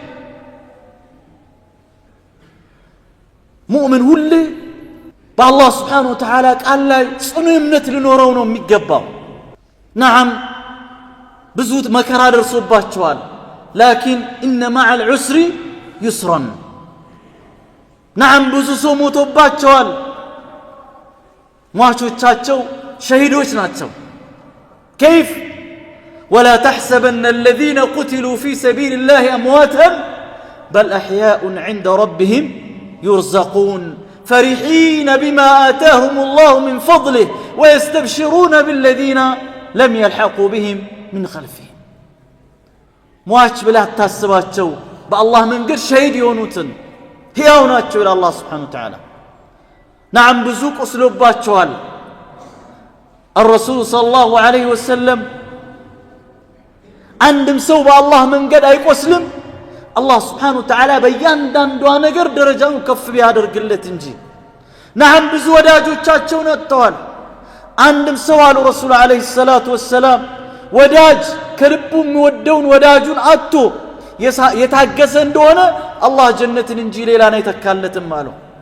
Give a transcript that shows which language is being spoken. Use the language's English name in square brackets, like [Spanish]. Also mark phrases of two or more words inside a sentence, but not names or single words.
[Amharic] ሙእምን ሁሌ በአላህ [Arabic] سبحانه وتعالى [Amharic] ቃል ላይ ጽኑ እምነት ሊኖረው ነው የሚገባው። ነዓም ብዙ መከራ ደርሶባቸዋል። [Arabic] لكن إن مع العسر يسرا። [Amharic] ነዓም ብዙ ሰው ሞቶባቸዋል። ሟቾቻቸው ሸሂዶች ናቸው። [Arabic] كيف ولا تحسبن الذين قتلوا في سبيل الله أمواتا بل أحياء عند ربهم يرزقون فرحين بما آتاهم الله من فضله ويستبشرون بالذين لم يلحقوا بهم من خلفهم. [Amharic] ሟች ብለህ አታስባቸው። በአላህ መንገድ ሸሂድ የሆኑትን ሕያው ናቸው ይላል አላህ [Arabic] سبحانه وتعالى። [Amharic] ነዓም ብዙ ቆስሎባቸዋል። [Arabic] الرسول صلى الله عليه وسلم [Amharic] አንድም ሰው በአላህ መንገድ አይቆስልም አላህ [Arabic] سبحانه وتعالى [Amharic] በእያንዳንዷ ነገር ደረጃውን ከፍ ቢያደርግለት እንጂ። ነዓም ብዙ ወዳጆቻቸውን አጥተዋል። አንድም ሰው አሉ [Arabic] رسول عليه الصلاة والسلام [Amharic] ወዳጅ ከልቡ የሚወደውን ወዳጁን አጥቶ የታገሰ እንደሆነ አላህ ጀነትን እንጂ ሌላን አይተካለትም አለው።